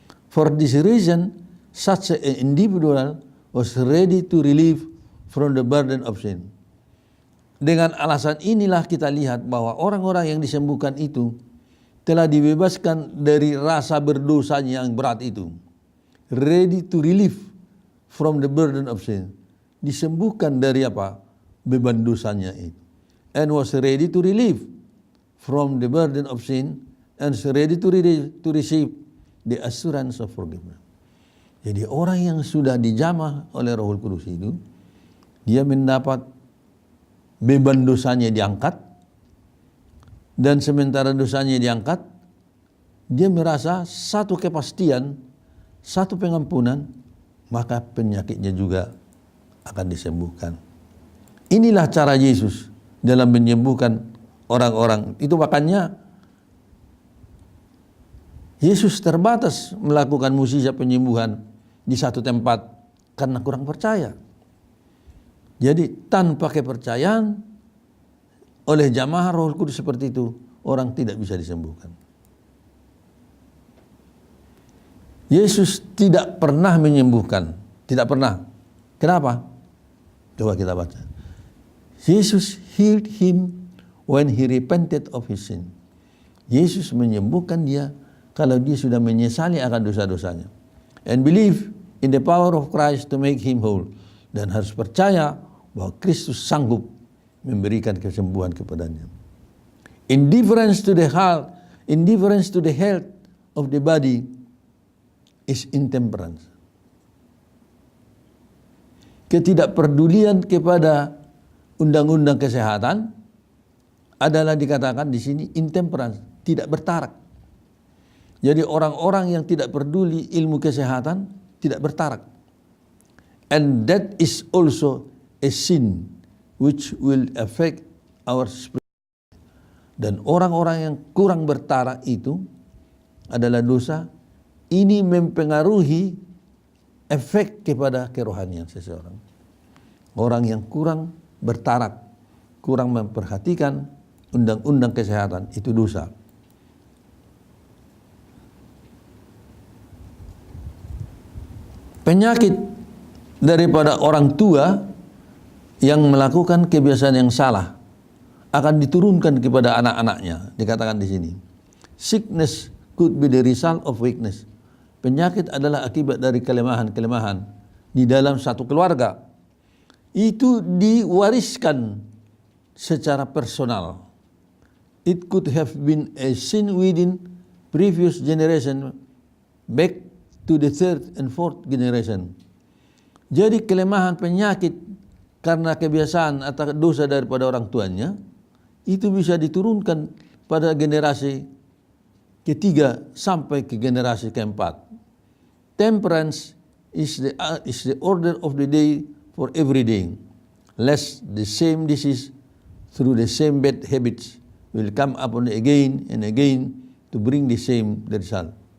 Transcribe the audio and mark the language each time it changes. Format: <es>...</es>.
<en>For this reason, such an individual was ready to relieve from the burden of sin.</en> <id>Dengan alasan inilah kita lihat bahwa orang-orang yang disembuhkan itu telah dibebaskan dari rasa berdosanya yang berat itu.</id> <en>Ready to relieve from the burden of sin.</en> <id>Disembuhkan dari apa? Beban dosanya itu.</id> <en>And was ready to relieve from the burden of sin and ready to receive the assurance of forgiveness.</en> <id>Jadi orang yang sudah dijamah oleh Rohul Kudus itu, dia mendapat beban dosanya diangkat, dan sementara dosanya diangkat, dia merasa satu kepastian, satu pengampunan, maka penyakitnya juga akan disembuhkan. Inilah cara Yesus dalam menyembuhkan orang-orang. Itu makanya Yesus terbatas melakukan mukjizat penyembuhan di satu tempat karena kurang percaya. Jadi tanpa kepercayaan oleh jamaah Roh Kudus seperti itu, orang tidak bisa disembuhkan. Yesus tidak pernah menyembuhkan, tidak pernah. Kenapa? Coba kita baca.</id> <en>Jesus healed him when he repented of his sin.</en> <id>Yesus menyembuhkan dia kalau dia sudah menyesali akan dosa-dosanya.</id> <en>And believe in the power of Christ to make him whole.</en> <id>Dan harus percaya bahwa Kristus sanggup memberikan kesembuhan kepadanya.</id> <en>Indifference to the health of the body is intemperance.</en> <id>Ketidakpedulian kepada undang-undang kesehatan adalah dikatakan di sini intemperance, tidak bertarak. Jadi orang-orang yang tidak peduli ilmu kesehatan tidak bertarak.</id> <en>And that is also a sin which will affect our spirit.</en> <id>Dan orang-orang yang kurang bertarak itu adalah dosa. Ini mempengaruhi efek kepada kerohanian seseorang. Orang yang kurang bertarak, kurang memperhatikan undang-undang kesehatan, itu dosa. Penyakit daripada orang tua yang melakukan kebiasaan yang salah akan diturunkan kepada anak-anaknya. Dikatakan di sini,</id> <en>sickness could be the result of weakness.</en> <id>penyakit adalah akibat dari kelemahan-kelemahan di dalam satu keluarga. Itu diwariskan secara personal.</id> <en>It could have been a sin within previous generation back to the third and fourth generation.</en> <id>Jadi kelemahan penyakit karena kebiasaan atau dosa daripada orang tuanya itu bisa diturunkan pada generasi ketiga sampai ke generasi keempat.</id> <en>Temperance is the order of the day for every day. Lest the same disease through the same bad habits will come upon again and again to bring the same result.</en>